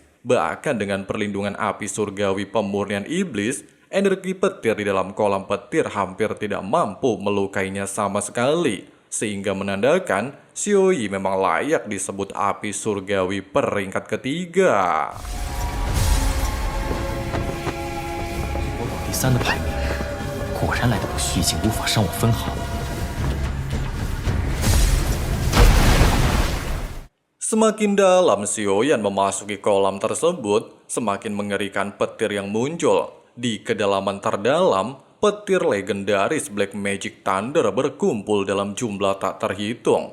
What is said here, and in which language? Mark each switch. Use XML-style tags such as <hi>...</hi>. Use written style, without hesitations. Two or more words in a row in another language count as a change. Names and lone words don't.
<id>Bahkan dengan perlindungan api surgawi pemurnian iblis, energi petir di dalam kolam petir hampir tidak mampu melukainya sama sekali. Sehingga menandakan Xiaoyi memang layak disebut api surgawi peringkat ketiga.</id> <zh>我保第3的排名，果然来得不虚情，无法伤我分毫。</zh> <id>Semakin dalam Xiaoyan memasuki kolam tersebut, semakin mengerikan petir yang muncul. Di kedalaman terdalam, petir legendaris Black Magic Thunder berkumpul dalam jumlah tak terhitung.</id>